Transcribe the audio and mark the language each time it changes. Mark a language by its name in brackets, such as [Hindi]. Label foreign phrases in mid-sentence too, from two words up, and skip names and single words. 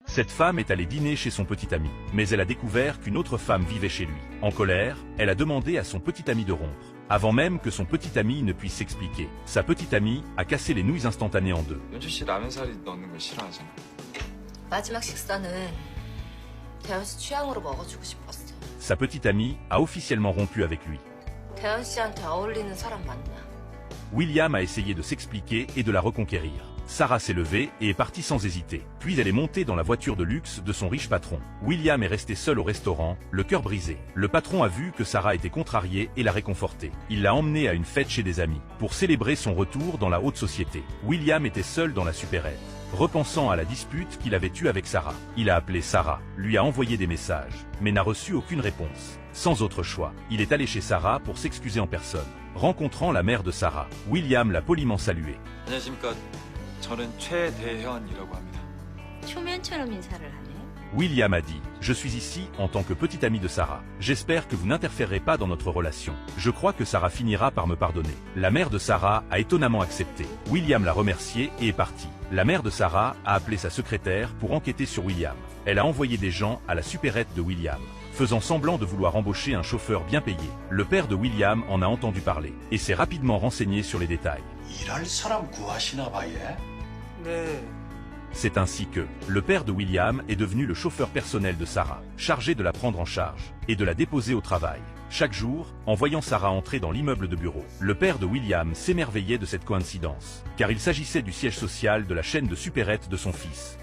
[French] Cette femme est allée dîner chez son petit ami, mais elle a découvert qu'une autre femme vivait chez lui. En colère, elle a demandé à son petit ami de rompre. Avant même que son petit ami ne puisse s'expliquer, sa petite amie a cassé les nouilles instantanées en deux. [Korean] 연주 씨 라면 사리 넣는 거 싫어하잖아. 마지막 식사는 대현 씨 취향으로 먹어주고 싶었어. [French] Sa petite amie a officiellement rompu avec lui. [Korean] 대현 씨한테 어울리는 사람 맞나? [French] William a essayé de s'expliquer et de la reconquérir. Sarah s'est levée et est partie sans hésiter. Puis elle est montée dans la voiture de luxe de son riche patron. William est resté seul au restaurant, le cœur brisé. Le patron a vu que Sarah était contrariée et l'a réconfortée. Il l'a emmenée à une fête chez des amis, pour célébrer son retour dans la haute société. William était seul dans la supérette. Repensant à la dispute qu'il avait eue avec Sarah, il a appelé Sarah, lui a envoyé des messages, mais n'a reçu aucune réponse. Sans autre choix, il est allé chez Sarah pour s'excuser en personne. Rencontrant la mère de Sarah, William l'a poliment saluée. [Korean] 안녕하십니까. 저는 최대현이라고 합니다. 초면처럼 인사를 하네. [French] William a dit, je suis ici en tant que petit ami de Sarah. J'espère que vous n'interférerez pas dans notre relation. Je crois que Sarah finira par me pardonner. La mère de Sarah a étonnamment accepté. William l'a remercié et est parti. La mère de Sarah a appelé sa secrétaire pour enquêter sur William. Elle a envoyé des gens à la supérette de William, faisant semblant de vouloir embaucher un chauffeur bien payé. Le père de William en a entendu parler et s'est rapidement renseigné sur les détails. [Korean] 일할 사람 구하시나 봐, 얘? 네. [French] C'est ainsi que le père de William est devenu le chauffeur personnel de Sarah, chargé de la prendre en charge et de la déposer au travail. Chaque jour, en voyant Sarah entrer dans l'immeuble de bureau, le père de William s'émerveillait de cette coïncidence, car il s'agissait du siège social de la chaîne de supérette de son fils.